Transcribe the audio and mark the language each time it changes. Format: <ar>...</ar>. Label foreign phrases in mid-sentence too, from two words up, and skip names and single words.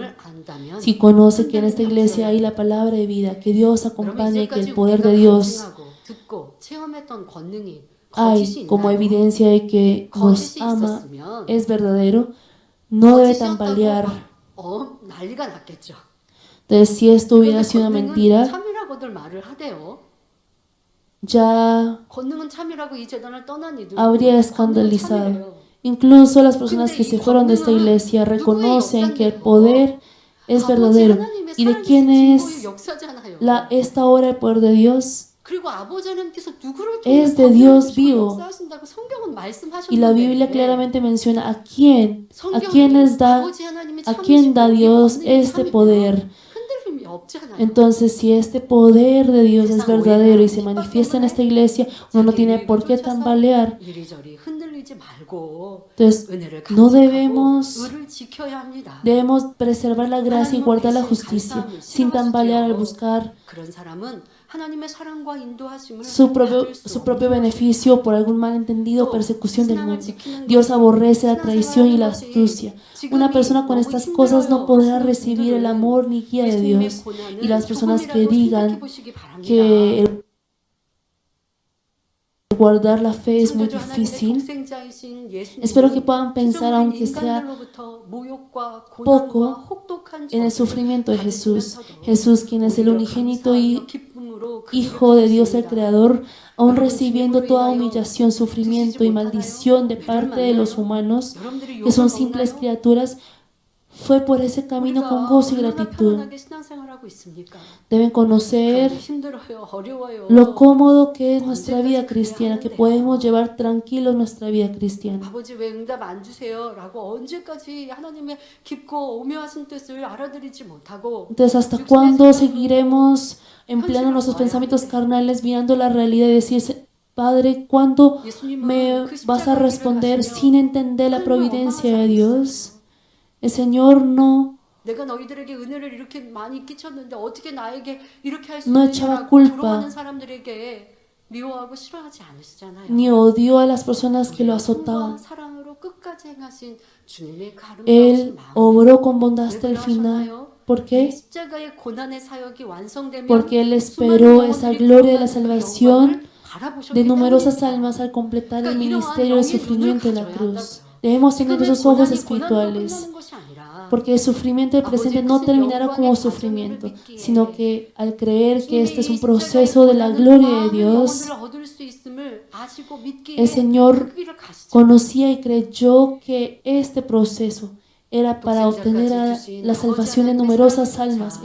<es>Si conoce que en esta iglesia hay la palabra de vida, que Dios acompaña y que el poder de Dios hay como evidencia de que nos ama, es verdadero, no debe tambalear. Entonces, si esto hubiera sido una mentira, ya</es> <ko>권능은 참이라고 이 재단을 떠난 이들도</ko> <es>habría</es> <ko>권능은</ko> <es>escandalizado.</es> <ko>참이래요.</ko> <es>Incluso las personas que se fueron de esta iglesia reconocen que el poder es</es> <ko>아버지</ko> <es>verdadero.</es> <ko>하나님의</ko> <es>¿Y de</es> <ko>살아계신</ko> <es>quién</es> <ko>증거의</ko> <es>es</es> <ko>역사잖아요.</ko> <es>esta obra el poder de Dios?</es> <ko>그리고 아버지 하나님께서 누구를</ko> <es>Es</es> <ko>통해</ko> <es>de Dios</es> <ko>거듭나시고</ko> <es>vivo.</es> <ko>역사하신다고 성경은</ko> <es>Y la Biblia</es> <ko>말씀하셨는데</ko> <es>claramente menciona a quién</es> <ko>성경이</ko> <es>da,</es> <ko>아버지 하나님이</ko> <es>a quién da</es> <ko>참이시고 이</ko> <es>Dios</es> <ko>권능이</ko> <es>este</es> <ko>참이면</ko> <es>poder.</es> <ko>흔들림이 없잖아요.</ko> <es>Entonces, si este poder de Dios es verdadero y se manifiesta en esta iglesia, uno no tiene por qué tambalear.</es> <ko>이리저리 흔들리지 말고</ko> <es>Entonces,</es> <ko>은혜를</ko> <es>no</es> <ko>간직하고 의를 지켜야 합니다.</ko> <es>debemos preservar la gracia y guardar la justicia sin tambalear al buscar</es> <ko>그런 사람은 하나님의 사랑과 인도하심을</ko> <es>su</es> <ko>받을 수</ko> <es>propio</es> <ko>없는</ko> <es>beneficio por algún malentendido o persecución del</es> <ko>신앙을</ko> <es>mundo.</es> <ko>지키는</ko> <es>Dios</es> <ko>것이,</ko> <es>aborrece la</es> <ko>신앙생활</ko> <es>traición y la</es> <ko>하는 것이</ko> <es>astucia.</es> <ko>지금이</ko> <es>Una persona con</es> <ko>너무</ko> <es>estas cosas no</es> <ko>힘들어요</ko> <es>podrá</es> <ko>하시는</ko> <es>recibir el</es> <ko>분들은</ko> <es>amor ni guía de</es> <ko>예수님의</ko> <es>Dios.</es> <ko>고난을</ko> <es>Y las personas que</es> <ko>조금이라도</ko> <es>digan</es> <ko>생각해 보시기 바랍니다.</ko> <es>que el guardar la fe es muy</es> <ko>창조주 하나님의</ko> <es>difícil.</es> <ko>독생자이신 예수님은</ko> <es>Espero que puedan pensar,</es> <ko>피조물인</ko> <es>aunque sea</es> <ko>인간들로부터 모욕과 고난과</ko> <es>poco,</es> <ko>혹독한</ko> <es>en el</es> <ko>저주를</ko> <es>sufrimiento de Jesús.</es> <ko>받으시면서도</ko> <es>Jesús, quien es el</es> <ko>오히려</ko> <es>unigénito</es> <ko>감사하며</ko> <es>y</es> <ko>기쁨으로 그</ko> <es>Hijo de</es> <ko>일을</ko> <es>Dios el</es> <ko>하셨습니다.</ko> <es>Creador, aun</es> <ko>여러분,</ko> <es>recibiendo</es> <ko>주님을</ko> <es>toda</es> <ko>위하여</ko> <es>humillación, sufrimiento y</es> <ko>드시지</ko> <es>maldición de</es> <ko>못하나요?</ko> <es>parte de los</es> <ko>매를</ko> <es>humanos,</es> <ko>여러분들이</ko> <es>que son</es> <ko>욕을</ko> <es>simples</es> <ko>먹나요?</ko> <es>criaturas, fue por ese camino con</es> <ko>우리가</ko> <es>gozo y</es> <ko>얼마나</ko> <es>gratitud.</es> <ko>편안하게 신앙생활하고 있습니까?</ko> <es>Deben conocer</es> <ko>그런데 힘들어요, 어려워요.</ko> <es>lo cómodo que es nuestra vida cristiana, que podemos llevar tranquilos nuestra vida cristiana.</es> <ko>아버지 왜 응답 안 주세요? 라고 언제까지 하나님의 깊고 오묘하신 뜻을 알아들이지 못하고</ko> <es>Entonces, ¿hasta cuándo seguiremos empleando nuestros pensamientos carnales, mirando la realidad y decir, Padre, ¿cuándo me vas a responder sin entender la providencia de Dios? El Señor no</es> <ko>내가 너희들에게 은혜를 이렇게 많이 끼쳤는데 어떻게 나에게 이렇게 할 수</ko> <es>No echaba</es> <ko>있느냐라고</ko> <es>culpa.</es> <ko>조롱하는 사람들에게 미워하고 싫어하지 않으시잖아요.</ko> <es>ni odió a las personas que lo</es> <ko>우리가 손과</ko> <es>azotaban.</es> <ko>사랑으로 끝까지 행하신 주님의 가름다우신</ko> <es>Él</es> <ko>마음.</ko> <es>obró con bondad hasta</es> <ko>왜</ko> <es>el final.</es> <ko>그러셨나요?</ko> <es>¿Por</es> <ko>이</ko> <es>qué?</es> <ko>십자가의 고난의 사역이 완성되면</ko> <es>Porque Él</es> <ko>수많은</ko> <es>esperó esa</es> <ko>영혼들이</ko> <es>gloria de la</es> <ko>구원받는 그</ko> <es>salvación</es> <ko>영광을 바라보셨기</ko> <es>de numerosas</es> <ko>때문입니다.</ko> <es>almas al completar el</es> <ko>그러니까</ko> <es>ministerio del</es> <ko>이러한 영의</ko> <es>sufrimiento de la</es> <ko>눈을</ko> <es>cruz.</es> <ko>가져야</ko> <es>Debemos tener</es> <ko>지금의</ko> <es>esos ojos</es> <ko>고난이 고난으로</ko> <es>espirituales,</es> <ko>끝나는 것이 아니라</ko> <es>porque el sufrimiento del presente no terminará como sufrimiento, sino que al creer que este es un proceso de la gloria de Dios, el Señor conocía y creyó que este proceso era para obtener la salvación de numerosas almas.</es>